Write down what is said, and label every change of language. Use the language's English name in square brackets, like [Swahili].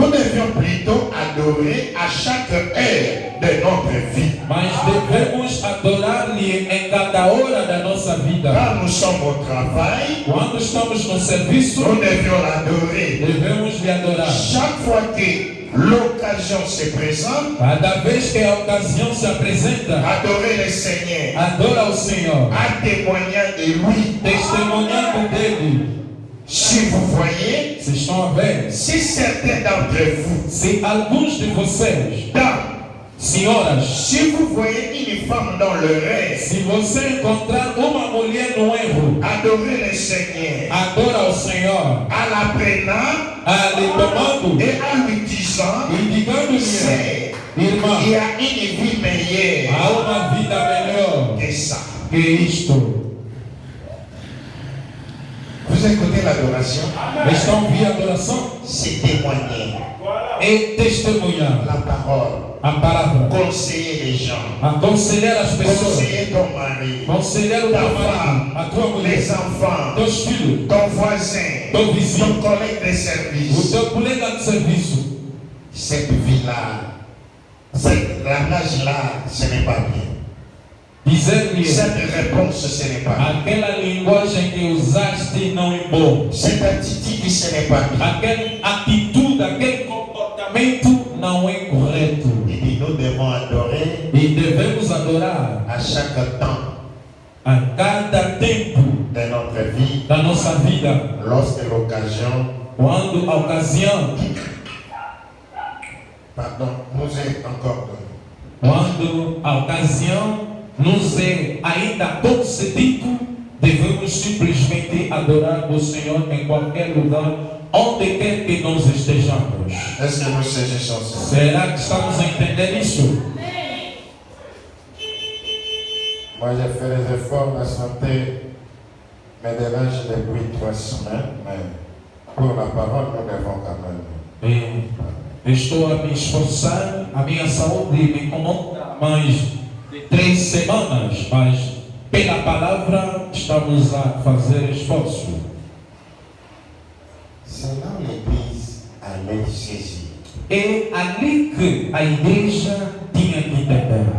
[French] Nous devions plutôt adorer à chaque heure de notre vie. [Portuguese] Mas devemos adorar-lhe em cada hora da nossa vida. [French] Quand nous sommes au travail, [Portuguese] quando estamos no serviço, [French] nous devions l'adorer. [Portuguese] Devemos lhe adorar. [French] Chaque fois que l'occasion se présente, [Portuguese] cada vez que a ocasião se apresenta, [French] adorer le Seigneur, [Portuguese] adora o Senhor, [French] en témoignant de lui, [Portuguese] testemunhando dele. [French] Si vous voyez, [Portuguese] vocês estão a ver, [French] si certains d'entre vous, [Portuguese] se alguns de vocês, senhoras, [French] si vous voyez une femme dans le rêve, [Portuguese] se você encontrar uma mulher no erro, [French] adorer le Seigneur, [Portuguese] adora o Senhor, [French] en la prenant, [Portuguese] a lhe tomando [French] et en lui disant, [Portuguese] e digando-lhe, irmã, [French] il y a une vie meilleure, [Portuguese] há uma vida melhor [French] que ça. [Portuguese] Que isto. [French] Vous écoutez l'adoration? [Portuguese] Estão a ouvir a adoração? [French] C'est témoigner. [Portuguese] É testemunhar [French] la parole. [Portuguese] A palavra. [French] Conseiller les gens. [Portuguese] Aconselhar as pessoas. [French] Conseiller ton mari. [Portuguese] Conselhar o teu marido, a tua mulher, [French] les enfants, [Portuguese] teus filhos, [French] ton voisin, [Portuguese] teu vizinho, [French] ton collègue de [Portuguese] o [French] service. [Portuguese] teu colega de serviço. [French] Cette vie-là, cette langage-là, ce n'est pas bien. [Portuguese] Dizer-lhe, [French] cette réponse, ce n'est pas bien. [Portuguese] aquela linguagem que usaste não é bom. [French] Cette attitude, ce n'est pas bien. [Portuguese] Aquela atitude, aquele comportamento não é correto. [French] Et nous devons adorer [Portuguese] E devemos adorar [French] à chaque temps [Portuguese] a cada tempo [French] de notre vie, [Portuguese] da nossa vida, [French] lorsque l'occasion, [Portuguese] quando a ocasião, [French] nous est encore donnée. [Portuguese] Quando a ocasião nos é ainda concedido, devemos simplesmente adorar o Senhor em qualquer lugar, onde quer que nós estejamos. [French] Est-ce que nous saisissons ça? [Portuguese] Será que estamos a entender isso? [French] Moi, j'ai fait les efforts, la santé me dérange depuis 3 semaines, mais pour la parole, nous devons quand même. [Portuguese] Estou a me esforçar, a minha saúde me incomoda mais de 3 semanas, mas pela palavra estamos a fazer esforço. [French] C'est là où l'Église allait saisir. [Portuguese] É ali que a igreja tinha que entender.